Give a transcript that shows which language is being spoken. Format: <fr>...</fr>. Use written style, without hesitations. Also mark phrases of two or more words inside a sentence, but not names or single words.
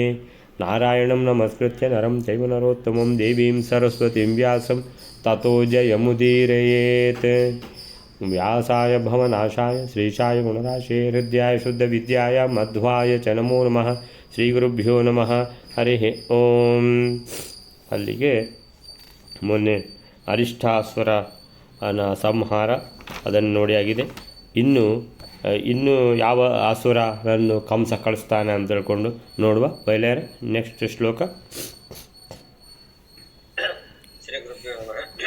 <sa>नारायणं नमस्कृत्य नरं चैव नरोत्तमं देवीं सरस्वतीं व्यासं ततो जयमुदीरयेत्। व्यासाय भवनाशाय श्रीशाय गुणराशे हृदयाय शुद्धविद्याय मध्वाय च नमो नमः। ಶ್ರೀಗುರುಭ್ಯೋ ನಮಃ ಹರಿ ಓಂ.</sa> <kn>ಅಲ್ಲಿಗೆ ಮೊನ್ನೆ ಅರಿಷ್ಟಾಸುರ ಸಂಹಾರ ಅದನ್ನು ನೋಡಿ ಆಗಿದೆ. ಇನ್ನು ಯಾವ ಅಸುರರನ್ನು ಕಂಸ ಕಳಿಸ್ತಾನೆ ಅಂತ ಹೇಳ್ಕೊಂಡು ನೋಡುವ. ಬಯಲಾರೆ ನೆಕ್ಸ್ಟ್ ಶ್ಲೋಕ.</kn> <sa>ಶ್ರೀ ಗುರುಭ್ಯೋ ನಮಃ.</sa>